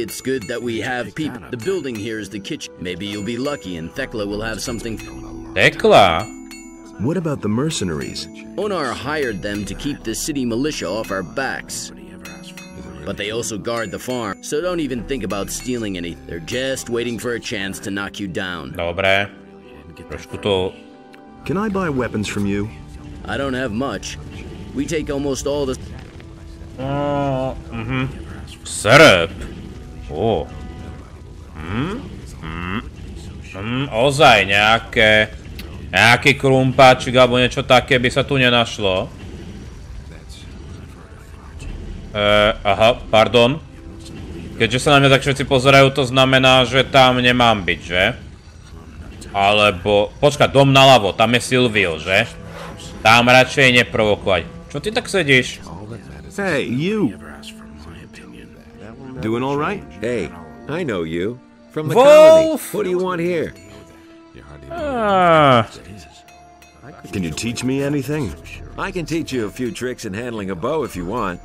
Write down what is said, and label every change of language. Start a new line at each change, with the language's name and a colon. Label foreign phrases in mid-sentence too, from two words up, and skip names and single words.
English: It's good that we have people. The building here is the kitchen. Maybe you'll be lucky and Thekla will have something. Thekla? What about the mercenaries? ONAR hired them to keep the city militia off our backs. But they also guard the farm, so don't even think about stealing any. They're just waiting for a chance to knock you down.
Slovak: Dobre. Trošku to...
English: Can I buy weapons from you? I don't have much. We take almost all the...
Slovak: Srp. Ó. Ozaj nejaký krumpáčik alebo niečo také by sa tu nenašlo. Aha, pardon. Keďže sa na mňa tak všetci pozerajú, to znamená, že tam nemám byť, že? Alebo... Počkaj, dom naľavo, tam je Silvio, že? Tam radšej neprovokovať. Čo ty tak sedíš?
English: Hey, you! Doing all right? Hey, I know you. From the Wolf! colony. What do you want here? Can you teach me anything? I can teach you a few tricks in handling a bow if you want.